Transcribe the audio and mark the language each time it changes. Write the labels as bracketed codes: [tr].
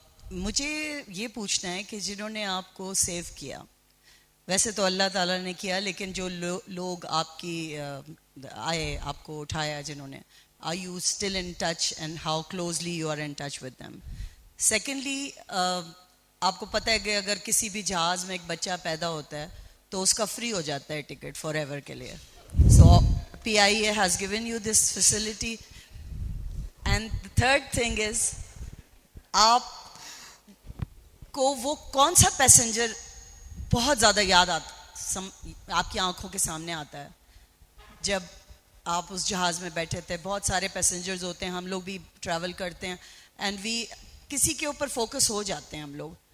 [ur] مجھے یہ پوچھنا ہے کہ جنہوں نے آپ کو سیو کیا, ویسے تو اللہ تعالیٰ نے کیا, لیکن جو لوگ آپ کی آئے, آپ کو اٹھایا جنہوں نے, [en] are you still in touch and how closely you are in touch with them? [ur] Secondly, آپ کو پتہ ہے کہ اگر کسی بھی جہاز میں ایک بچہ پیدا ہوتا ہے تو اس کا فری ہو جاتا ہے ٹکٹ فار ایور کے لیے. [en] So PIA has given you this facility. And the third thing is, [ur] آپ کو وہ کون سا پیسنجر بہت زیادہ یاد آتا, آپ کی آنکھوں کے سامنے آتا ہے جب آپ اس جہاز میں بیٹھے تھے؟ بہت سارے پیسنجرز ہوتے ہیں, ہم لوگ بھی ٹریول کرتے ہیں, اینڈ کسی کے اوپر فوکس ہو جاتے ہیں ہم لوگ.